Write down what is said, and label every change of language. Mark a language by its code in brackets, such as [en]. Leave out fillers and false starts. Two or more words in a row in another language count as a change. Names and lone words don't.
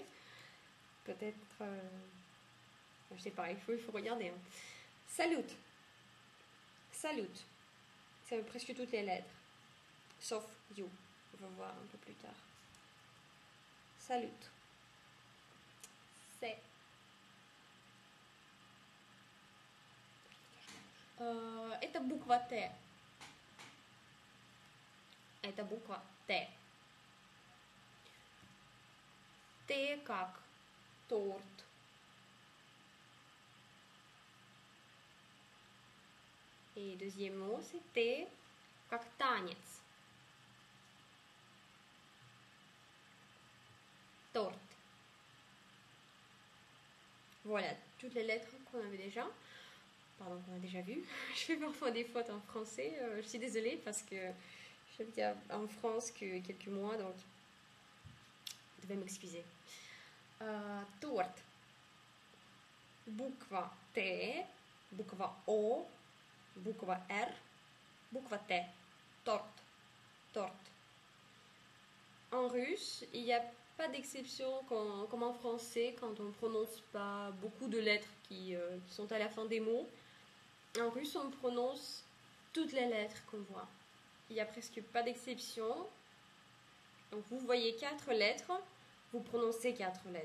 [fr] Peut-être, je sais pas, il faut regarder. Hein. Salut. Salut. Ça veut presque toutes les lettres. Sauf you. On va voir un peu plus tard. Salut. C'est. [ru] Это буква Т. Это буква Т. Т как торт. [fr] Et deuxième mot, c'est T [ru] как танец. [fr] Torte. Voilà, toutes les lettres qu'on avait déjà. Pardon, qu'on a déjà vues. Je fais parfois des fautes en français. Je suis désolée parce que j'habite en France que quelques mois, donc vous devez m'excuser. Torte. [ru] Буква Т, буква О, буква Р, буква Т. [fr] Torte. Torte. En russe, il n'y a pas d'exception comme en français quand on ne prononce pas beaucoup de lettres qui sont à la fin des mots. En russe, on prononce toutes les lettres qu'on voit. Il n'y a presque pas d'exception. Donc vous voyez 4 lettres, vous prononcez 4 lettres.